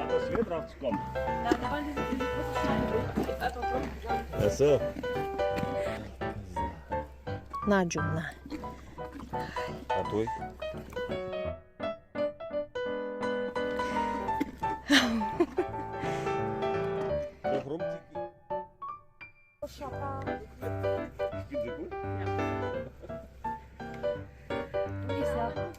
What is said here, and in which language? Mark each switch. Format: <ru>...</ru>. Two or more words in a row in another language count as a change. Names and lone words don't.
<de>schwer drauf zu kommen. Ja, da waren diese großen Steine. Einfach so. Ach so.</de> <bg>На, Джун, на. А той?</bg> <de>Warum? Ich bin so gut. Lisa.</de>